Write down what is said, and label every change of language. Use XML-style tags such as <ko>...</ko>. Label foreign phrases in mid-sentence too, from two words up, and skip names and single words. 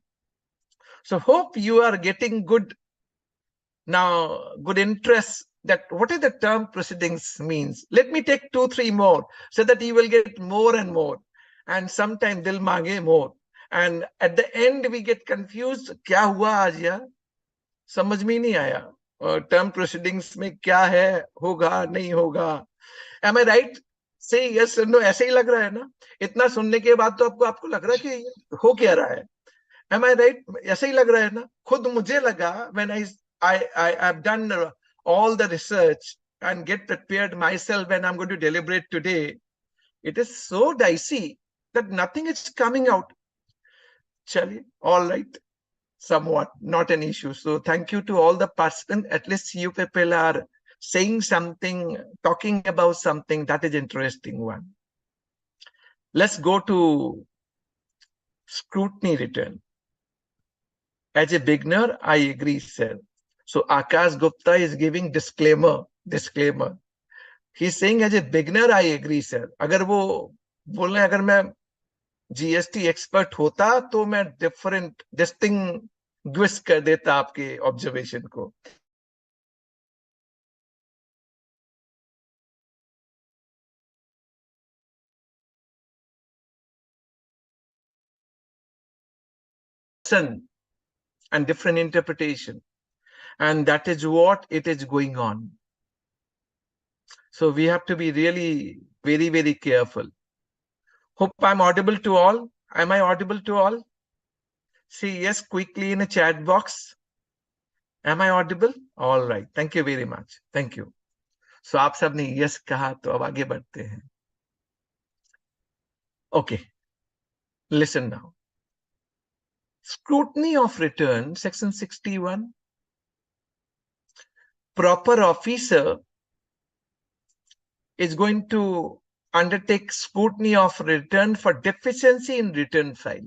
<en>So hope you are getting good interest that what is the term proceedings means. Let me take 2-3 more so that you will get more and more. And sometimes</en> <hi>दिल मांगे</hi> <en>more. And at the end we get confused.</en> <hi>क्या हुआ आज यार? समझ में नहीं आया</hi> <en>term proceedings</en> <hi>में क्या है, होगा नहीं होगा.</hi> <en>Am I right? Say yes or no.</en> <hi>ऐसे ही लग रहा है ना? इतना सुनने के बाद तो आपको लग रहा है कि हो क्या रहा है.</hi> <en>Am I right?</en> <hi>ऐसे ही लग रहा है ना? खुद मुझे लगा</hi> <en>when I've done all the research and get prepared myself when I'm going to deliberate today, it is so dicey that nothing is coming out. Chali, all right. Somewhat, not an issue. So thank you to all the participants. At least you people are saying something, talking about something that is interesting one. Let's go to scrutiny return. As a beginner, I agree, sir. So Akash Gupta is giving disclaimer. He's saying as a beginner, I agree, sir.</en> <hi>अगर वो बोल रहे हैं अगर मैं</hi> <en>GST expert</en> <hi>होता तो मैं distinguish कर देता आपके observation को.</hi> <en>And different interpretation. And that is what it is going on. So we have to be really very, very careful. Hope I'm audible to all. Am I audible to all? See yes quickly in a chat box. Am I audible? All right. Thank you very much. Thank you.</en> <hi>So आप सब ने yes कहा तो अब आगे बढ़ते हैं.</hi> <en>Okay. Listen now. Scrutiny of return, section 61. Proper officer is going to undertake scrutiny of return for deficiency in return filed.</en>